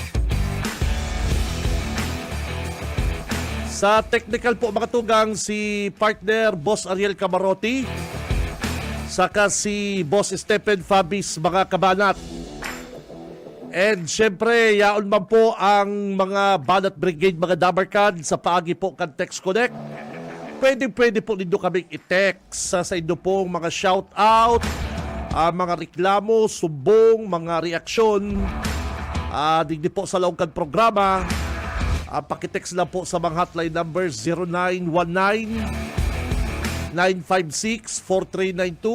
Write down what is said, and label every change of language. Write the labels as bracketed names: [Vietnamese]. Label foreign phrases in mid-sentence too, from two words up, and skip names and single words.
[Bikol] Sa technical po mga tugang, si partner Boss Ariel Camarotti. Saka si Boss Stephen Fabis, mga kabanat. And syempre, yaon man po ang mga Banat Brigade, mga Dabarkan sa paagi po kan Text Connect. Pwede po ninyo kaming i-text sa inyo pong mga [English] shout out, [Bikol] mga reklamo, sumbong, mga reaksyon, digdi po sa laungkan programa. Pakitext lang po sa mga [English] hotline numbers [Bikol] 0919-956-4392.